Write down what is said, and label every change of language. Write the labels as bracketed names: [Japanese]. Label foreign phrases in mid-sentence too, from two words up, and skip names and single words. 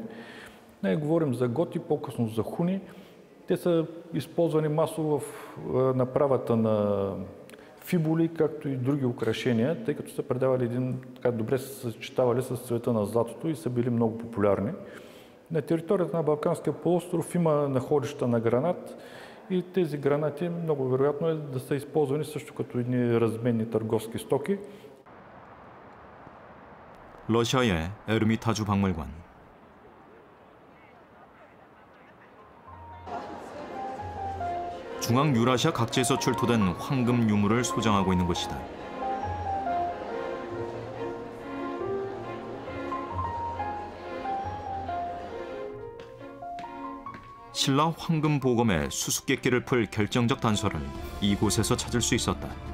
[Bulgarian] Не говорим за готи, по-късно за хуни. Те са използвани масово в направата на фибули, както и други украшения, тъй като са предавали добре се съчетавали с цвета на златото и са били много популярни. На територията на Балканския полуостров има находища на гранат и тези гранати много вероятно е да са използвани също като едни разменни търговски стоки. [Korean] 러시아의 에르미타주 박물관. 중앙 유라시아 각지에서 출토된 황금 유물을 소장하고 있는 곳이다. 신라 황금 보검의 수수께끼를 풀 결정적 단서를 이곳에서 찾을 수 있었다.